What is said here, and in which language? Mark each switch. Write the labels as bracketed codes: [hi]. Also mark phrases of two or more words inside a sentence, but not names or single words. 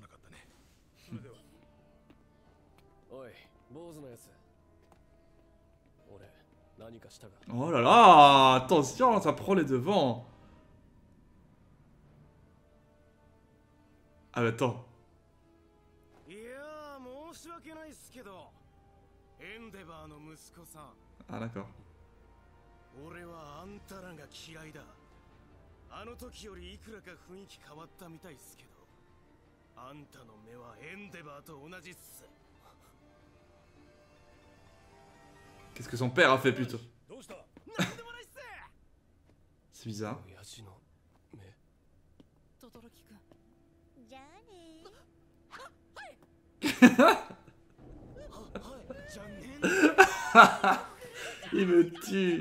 [fr] Oh là là, attention, ça prend les devants. Ah, mais attends. Ah, d'accord. [ja] 俺はあんたらが嫌いだ。あの時よりいくらか雰囲気変わったみたいっすけど、あんたの目はエンデバーと同じっす。 [fr] Qu'est-ce que son père a fait plutôt? C'est bizarre. Il me tue.